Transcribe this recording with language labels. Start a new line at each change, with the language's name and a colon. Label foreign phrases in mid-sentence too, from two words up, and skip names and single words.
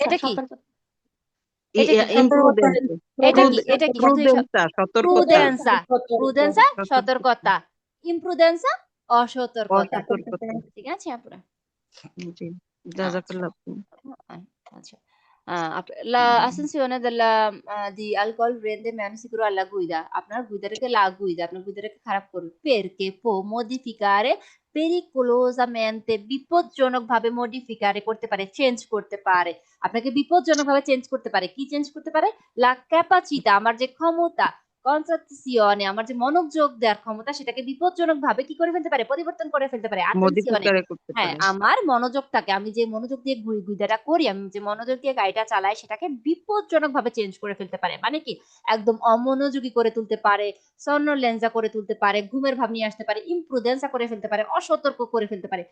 Bangla: এটা কি? সতর্ক। এটা কি? ইমপ্রুডেন্স এটা কি? এটা কি? শুধু প্রুডেন্সা সতর্কতা
Italian: প্রুডেন্সা,
Bangla: সতর্ক। প্রুডেন্সা সতর্কতা, ইমপ্রুডেন্সা অসতর্কতা, অসতর্কতা ঠিক আছে আপুরা? জি আচ্ছা জাজাকাল্লাহ আপু। আচ্ছা,
Italian: la ascensione di alcol rende meno sicuro alla guida,
Bangla: আপনার গুইদাটাকে গুইদা আপনার গুইদাটাকে খারাপ করবে,
Italian: perché può modificare pericolosamente,
Bangla: বিপজ্জনক ভাবে মডিফিকারে করতে পারে, চেঞ্জ করতে পারে, আপনাকে বিপজ্জনক ভাবে চেঞ্জ করতে পারে। কি চেঞ্জ করতে পারে?
Italian: la capacità,
Bangla: আমার যে ক্ষমতা, কনসেন্ট্রেশনে, আমার যে মনোযোগ দেওয়ার ক্ষমতা, সেটাকে বিপজ্জনক ভাবে কি করে ফেলতে পারে? পরিবর্তন করে ফেলতে পারে। attenzione, মডিফিকারে করতে হ্যাঁ পারে আমার মনোযোগটাকে, আমি যে মনোযোগ দিয়ে গুইদাটা করি, আমি যে মনোযোগ দিয়ে গাড়িটা চালাই, সেটাকে বিপজ্জনক ভাবে চেঞ্জ করে ফেলতে পারে। মানে কি? একদম অমনোযোগী করে তুলতে পারে, সন্নোলেন্সা করে তুলতে পারে, ঘুমের ভাব নিয়ে আসতে পারে, ইমপ্রুডেন্সা করে ফেলতে পারে, অসতর্ক করে ফেলতে পারে।